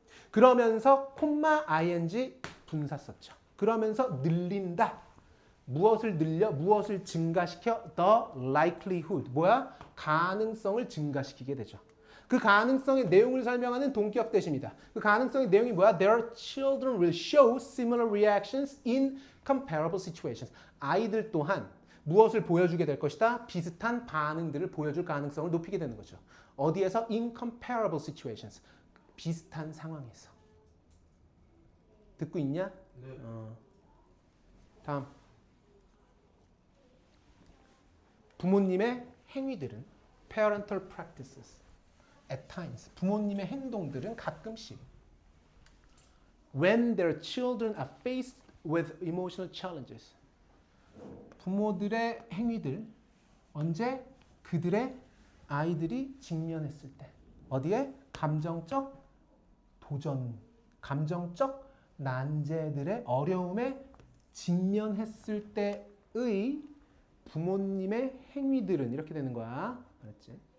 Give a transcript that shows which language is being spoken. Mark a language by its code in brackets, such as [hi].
[ko] 그러면서 콤마 ing 분사 썼죠. 그러면서 늘린다. 무엇을 늘려? 무엇을 증가시켜? [en] The likelihood. [ko] 뭐야? 가능성을 증가시키게 되죠. 그 가능성의 내용을 설명하는 동격 대시입니다. 그 가능성의 내용이 뭐야? [en] Their children will show similar reactions in comparable situations. [ko] 아이들 또한 무엇을 보여주게 될 것이다? 비슷한 반응들을 보여줄 가능성을 높이게 되는 거죠. 어디에서? [en] In comparable situations. [ko] 비슷한 상황에서. 듣고 있냐? 네. 다음. 부모님의 행위들은 [en] parental practices. At times. [ko] 부모님의 행동들은 가끔씩 [en] when their children are faced with emotional challenges. [ko] 부모들의 행위들 언제? 그들의 아이들이 직면했을 때. 어디에? 감정적 도전, 감정적 난제들의 어려움에 직면했을 때의 부모님의 행위들은 이렇게 되는 거야. 알았지?